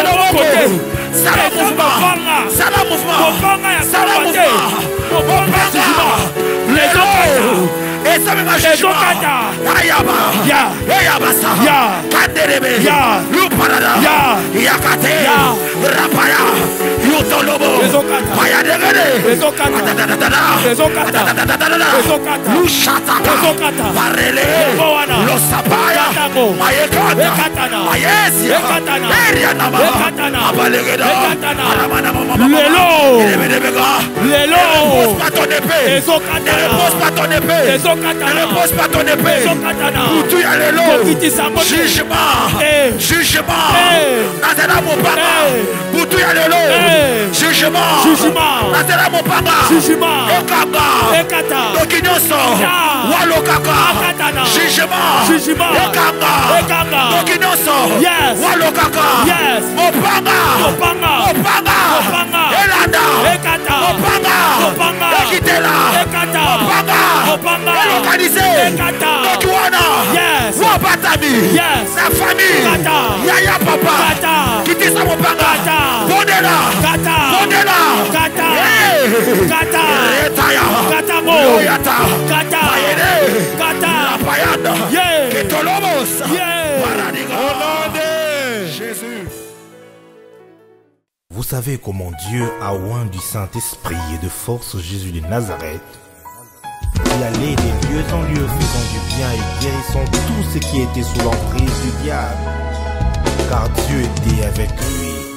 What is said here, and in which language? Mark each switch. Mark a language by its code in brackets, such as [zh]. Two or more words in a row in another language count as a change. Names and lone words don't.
[ln] loboko te. Sala Eza mouvement. mopanga. Sala mouvement. Mopanga ya Sala kaka te. mouvement. Mopanga ya jijima. Lezokata. Ezokata. Ayaba. Ya. Eyabasa. Ya. Kanderebe. Ya. Luparada. Ya. Yakate. Ya. Rapaya. Yutolobo. Ezokata. Payadegede. Ezokata. Atadadadada. Ezokata. Atadadadada. Ezokata. Lushataka. Ezokata. Barele. Lobowana. Losapaya. Katango. Mayekata. Ekatana. Mayesia. Ekatana. Erianama. Ekatana. Abalegeda. Ekatana. Aramana mama. Lelo. Elebedebega. Lelo. [fr] Ne repose pas ton épée. [ln] Ezokata. [fr] Ne repose pas ton épée. [ln] Ezokata. [fr] Ne repose pas ton épée. [ln] Ezokatana. Butu ya lelo. Kokitisa moto. Jugement. Eh. Jugement. Eh. Nazela mopanga. Eh. Butu ya lelo. Eh. Jugement. Jugement. Nazela mopanga. Jugement. Ekanga. Ekata. Doki nyonso. Ya. Walokaka. Akatana. Jugement. Jugement. Ekanga. Ekanga. Doki nyonso. Yes. Walokaka. Yes. Mopanga. Mopanga. Mopanga. Mopanga. Elanda. Ekata. Mopanga. Mopanga. Ekitela. Ekata. Mopanga. Mopanga. Elokalize. Ekata. Tokiwana. Yes. Wabatami. Yes. [fr] Sa famille. [ln] Kata. Yaya papa. Kata. Kitisa mopanga. Kata. Bondela. Kata. Bondela. Kata. Hey. Kata. Retaya. Kata mo. Loyata. Kata. Payede. Kata. Payada. Yeah. Ketolomos. Yeah. Paradiga. [fr] Au nom de Jésus. Vous savez comment Dieu a oint du Saint-Esprit et de force Jésus de Nazareth, qui allait des lieux en lieux faisant du bien et guérissant tout ce qui était sous l'emprise du diable, car Dieu était avec lui.